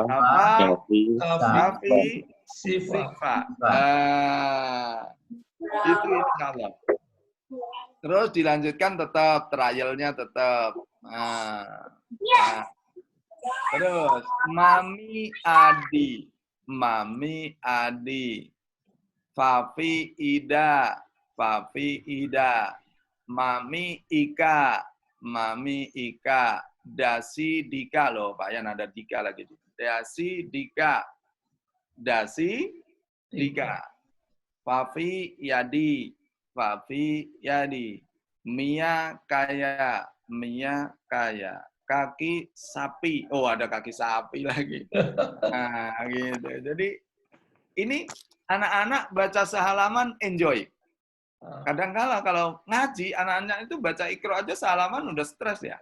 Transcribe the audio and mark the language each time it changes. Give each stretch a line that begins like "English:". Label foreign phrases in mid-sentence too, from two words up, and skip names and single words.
Indonesian: Apa, Safi, Safi, Sifa. Sifa. Itu
Arabic: insya Allah.
Indonesian: Terus dilanjutkan tetap, trialnya tetap. Nah. Terus, Mami Adi. Mami Adi. Fafi Ida. Fafi Ida. Mami Ika. Mami Ika. Dasi Dika loh, Pak Yan ada Dika lagi. Dasi Dika. Dasi Dika. Fafi Yadi. Fafi Yadi. Mia Kaya. Mia Kaya. Kaki sapi. Oh, ada kaki sapi lagi. Nah, gitu. Jadi ini anak-anak baca sehalaman enjoy. Kadang-kala kalau ngaji, anak-anak itu baca Iqra aja sehalaman udah stres ya.